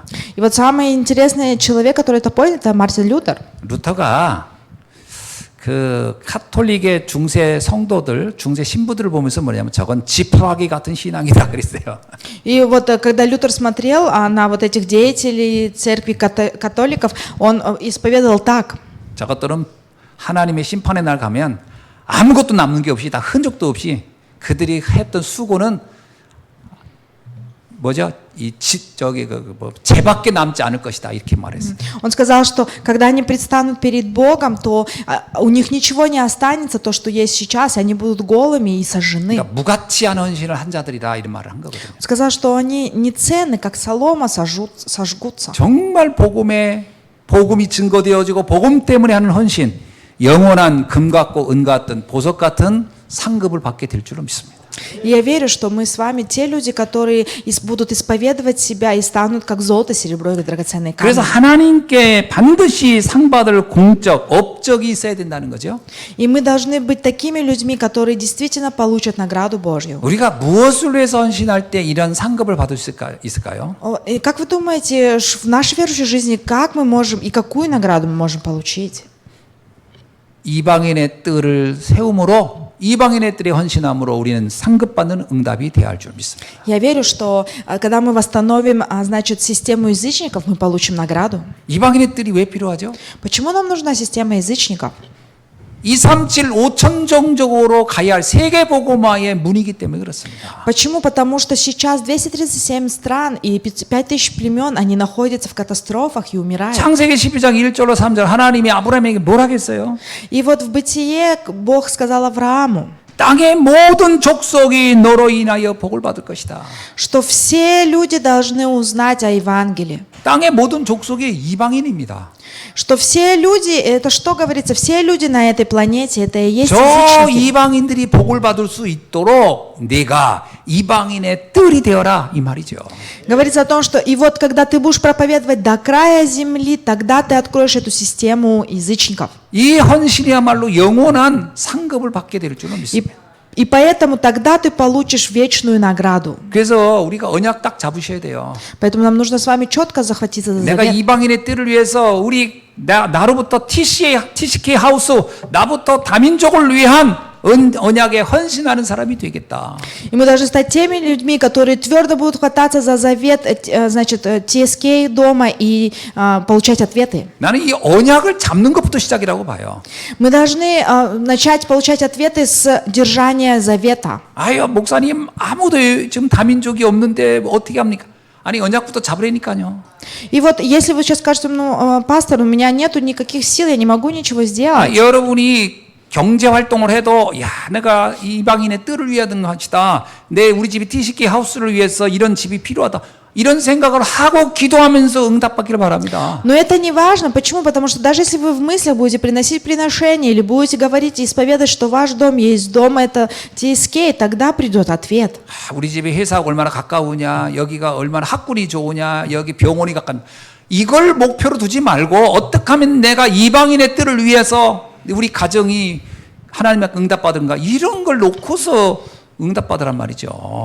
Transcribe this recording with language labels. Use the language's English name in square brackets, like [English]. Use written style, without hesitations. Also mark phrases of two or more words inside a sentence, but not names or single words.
[Russian] И вот самый интересный человек, который это понял, это Мартин Лютер. [Korean] 루터가 그 카톨릭의 중세 성도들, 중세 신부들을 보면서 뭐냐면 저건 지푸라기 같은 신앙이다 그랬어요. [Russian] И вот когда Лютер смотрел на вот этих деятелей церкви католиков, он исповедовал так. [Korean] 저것들은 하나님의 심판의 날 가면 아무것도 남는 게 없이 다 흔적도 없이 그들이 했던 수고는 뭐죠? 죄밖에 남지 않을 것이다 이렇게 말했어요. [Russian] Он сказал, что когда они предстанут перед Богом, то у них ничего не останется, то, что есть сейчас, и они будут голыми и сожжены. [Korean] 그러니까 무가치한 헌신을 한 자들이다 이런 말을 한 거거든요. [Russian] Он сказал, что они не ценны, как солома сожгутся. [Korean] 정말 복음이 증거되어지고 복음 때문에 하는 헌신, 영원한 금 같고 은 같은 보석 같은 상급을 받게 될 줄로 믿습니다. [Russian] И я верю, что мы с вами те люди, которые будут исповедовать себя и станут как золото, серебро и драгоценные камни. [Korean] 그래서 하나님께 반드시 상 받을 공적, 업적이 있어야 된다는 거죠. [Russian] И мы должны быть такими людьми, которые действительно получат награду Божью. [Korean] 우리가 무엇을 위해서 헌신할 때 이런 상급을 받을 수 있을까요? [Russian] И как вы думаете, в нашей верующей жизни, как мы можем и какую награду мы можем получить? [Korean] 이방인의 뜰을 세움으로 이방인의 뜰에 헌신함으로 우리는 상급받는 응답이 되어야 할 줄 믿습니다. [Russian] Я верю, что когда мы восстановим, значит, систему язычников, мы получим награду. [Korean] 이방인의 뜰이 왜 필요하죠? [Russian] Почему нам нужна система язычников? [Korean] 237, 5천정적으로 가야 할 세계복음화의 문이기 때문에 그렇습니다. [Russian] Почему? Потому что сейчас 237 стран и 5000 племен, они находятся в катастрофах и умирают. [Korean] 창세기 12장 1절로 3절 하나님이 아브라함에게 뭘 하겠어요? [Russian] И вот в Бытие Бог сказал Аврааму, [Korean] 땅의 모든 족속이 너로 인하여 복을 받을 것이다. [Russian] что все люди должны узнать о Евангелии. [Korean] 땅의 모든 족속이 이방인입니다. [Russian] Что все люди, это что говорится, все люди на этой планете, это и есть [Korean] 저 [Russian] язычники. [Korean] 이방인들이 복을 받을 수 있도록 네가 이방인의 뜰이 되어라 이 말이죠. [Russian] Говорится о том, что и вот когда ты будешь проповедовать до края земли, тогда ты откроешь эту систему язычников. [Korean] 이 헌신이야말로 영원한 상급을 받게 될 줄은 믿습니다. [Russian] И поэтому тогда ты получишь вечную награду. [Korean] 그래서 우리가 언약 딱 잡으셔야 돼요. [Russian] Поэтому нам нужно с вами четко захватиться за [Korean] 내가 [Russian] завет. [Korean] 이방인의 뜰을 위해서 나로부터 TCK 하우스 나부터 다민족을 위한 언약에 헌신하는 사람이 되겠다. [Russian] И мы должны стать теми людьми, которые твердо будут хвататься за завет, значит, TSK дома и получать ответы. [Korean] 나는 이 언약을 잡는 것부터 시작이라고 봐요. [Russian] Мы должны начать получать ответы с держания завета. [Korean] 아유, 목사님 아무도 지금 다민족이 없는데 어떻게 합니까? 아니, 언약부터 잡으라니까요. [Russian] И вот если вы сейчас скажете, ну, пастор, у меня нету никаких сил, я не могу ничего сделать. [Korean] 여러분이 경제 활동을 해도 야, 내가 이방인의 뜰을 위하던 것이다. 우리 집이 TCK 하우스를 위해서 이런 집이 필요하다. 이런 생각을 하고 기도하면서 응답받기를 바랍니다. [Russian] Но это не важно. Почему? Потому что даже если вы в мыслях будете приносить приношения или будете говорить и исповедовать, что ваш дом есть дом, это TSK, тогда придет ответ. [Korean] 우리 집이 회사하고 얼마나 가까우냐, 여기가 얼마나 학군이 좋으냐, 여기 병원이 가까우냐. 이걸 목표로 두지 말고 어떻게 하면 내가 이방인의 뜰을 위해서 우리 가정이 하나님의 응답받은가 이런 걸 놓고서 응답받으란 말이죠.